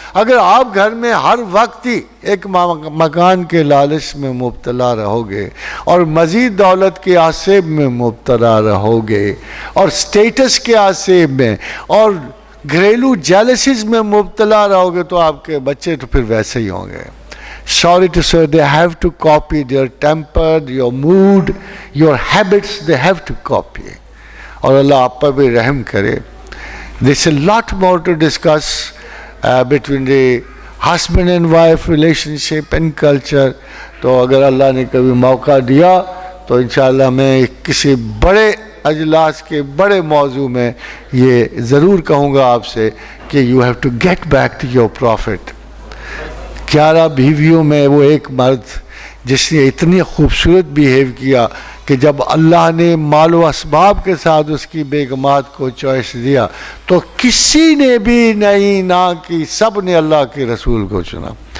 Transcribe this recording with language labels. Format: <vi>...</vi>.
<ur>اگر آپ گھر میں ہر وقت ہی ایک مکان کے لالچ میں مبتلا رہو گے اور مزید دولت کے آسیب میں مبتلا رہو گے اور سٹیٹس کے آسیب میں اور گھریلو جیلسیز میں مبتلا رہو گے، تو آپ کے بچے تو پھر ویسے ہی ہوں گے.</ur> <en>Sorry to say, they have to copy your temper, your mood, your habits, they have to copy.</en> <ur>اور اللہ آپ پر بھی رحم کرے.</ur> <en>There's a lot more to discuss between the husband and wife relationship and culture.</en> <ur>تو اگر اللہ نے کبھی موقع دیا تو انشاءاللہ میں کسی بڑے اجلاس کے بڑے موضوع میں یہ ضرور کہوں گا آپ سے کہ</ur> <en>you have to get back to your prophet.</en> <ur>11 بیویوں میں وہ ایک مرد جس نے اتنی خوبصورت بیہیو کیا کہ جب اللہ نے مال و اسباب کے ساتھ اس کی بیگمات کو چوائس دیا تو کسی نے بھی نہیں نہ کی، سب نے اللہ کے رسول کو چنا.</ur>